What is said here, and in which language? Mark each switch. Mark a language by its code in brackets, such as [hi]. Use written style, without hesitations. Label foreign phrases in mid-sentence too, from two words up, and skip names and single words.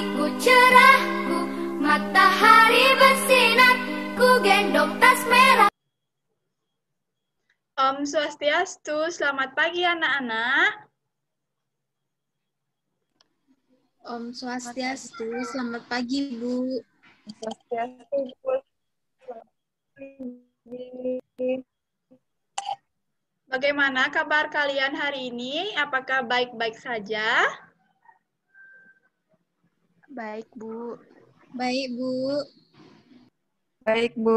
[id] cerahku, matahari bersinar, ku gendong tas merah. Om Swastiastu, selamat pagi anak-anak. Om Swastiastu, selamat pagi Bu. Swastiastu, Bu. Bagaimana kabar kalian hari ini? Apakah baik-baik saja? Baik Bu. Baik Bu. Baik, Bu.